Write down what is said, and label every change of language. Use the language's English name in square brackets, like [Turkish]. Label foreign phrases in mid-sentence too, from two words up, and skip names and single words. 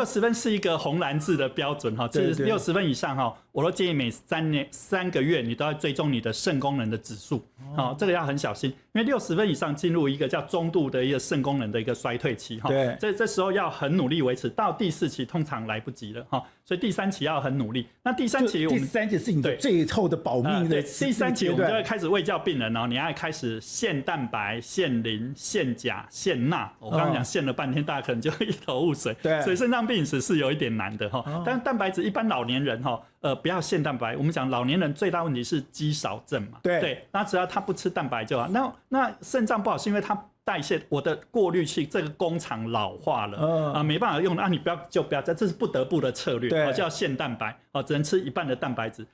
[Chinese] ？60 分是一個紅藍字的標準哈，就是60分以上哈，我都建議每3個月你都要追蹤你的腎功能的指數，好，這個要很小心，因為60分以上進入一個叫中度的一個腎功能的一個衰退期哈，這時候要很努力維持，到第4期通常來不及了哈，所以第3期要很努力。那第3期我們第3期是你的最後的保命的，第3期我們就會開始衛教病人哦，你要開始限蛋白、限磷、限鉀、限鈉。我剛剛講限了半天，大家可能就一頭霧水。對，所以腎臟病飲食是有一點難的哈。但是蛋白質，一般老年人哈，不要限蛋白。我們講老年人最大問題是肌少症嘛。對，那只要他不吃蛋白就好。那腎臟不好是因為他代謝，我的過濾器這個工廠老化了沒辦法用，那你不要，這是不得不的策略，就要限蛋白，只能吃一半的蛋白質。